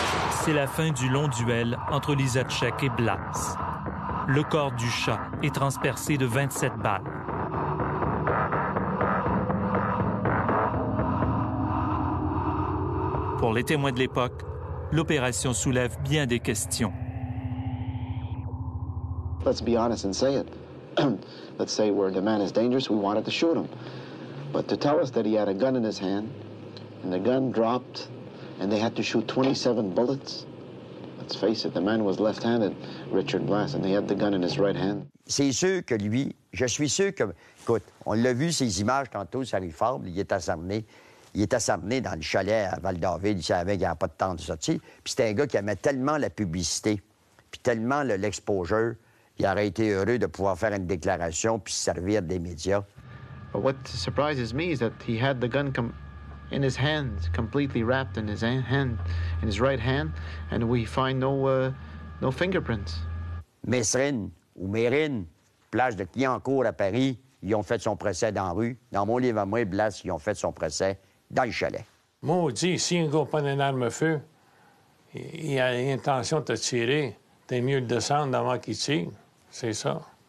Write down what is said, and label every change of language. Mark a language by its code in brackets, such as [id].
[fr] C'est la fin du long duel entre Lisacek et Blas. Le corps du chat est transpercé de 27 balles. Pour les témoins de l'époque, l'opération soulève bien des questions. [en] Let's be honest and say it. Let's say where the man is dangerous, we wanted to shoot him. But to tell us that he had a gun in his hand, and the gun dropped, and they had to shoot 27 bullets, let's face it, the man was left-handed, Richard Blas, and he had the gun in his right hand. [fr] C'est sûr que lui, je suis sûr que... Écoute, on l'a vu, ces images, tantôt, sur Harry Ford, il est asserné. Il est asserné dans le chalet à Val-David, il savait qu'il n'y avait pas de temps de sortie. Puis c'était un gars qui aimait tellement la publicité, puis tellement l'exposure, il aurait été heureux de pouvoir faire une déclaration puis se servir des médias. [en] But what surprises me is that he had the gun in his hand, completely wrapped in his hand, in his right hand, and we find no fingerprints. [fr] Messrine ou Mérine, plage de Clignancourt à Paris, ils ont fait son procès dans la rue. Dans mon livre à moi, Blas, ils ont fait son procès dans le chalet. Maudit, si un gars prend une arme à feu, il a l'intention de te tirer, t'es mieux de descendre avant qu'il tire. C'est ça.